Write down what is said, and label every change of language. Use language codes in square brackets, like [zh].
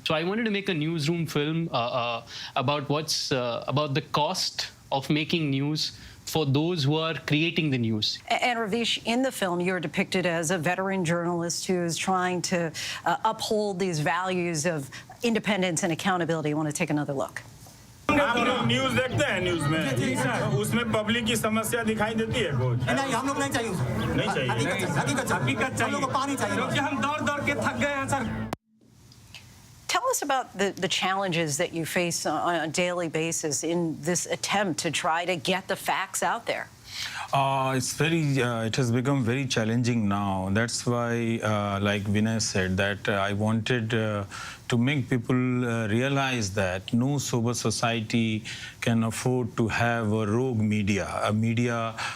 [en] So I wanted to make a newsroom film about the cost of making news for those who are creating the news. And Ravish, in the film, you're depicted as a veteran journalist who is trying to uphold these values of independence and accountability. You want to take another look? [hi] आप लोग news देखते हैं news में उसमें public की समस्या दिखाई देती है कुछ नहीं हम लोग नहीं चाहिए नहीं चाहिए हकीकत चाहिए हम लोग को पानी चाहिए क्योंकि हम दौड़ के थक गए हैं sir [en] Tell us about the challenges that you face on a daily basis in this attempt to try to get the facts out there. It has become very challenging now. That's why, like Vinay said, that I wanted to make people realize that no sober society can afford to have a rogue media, a media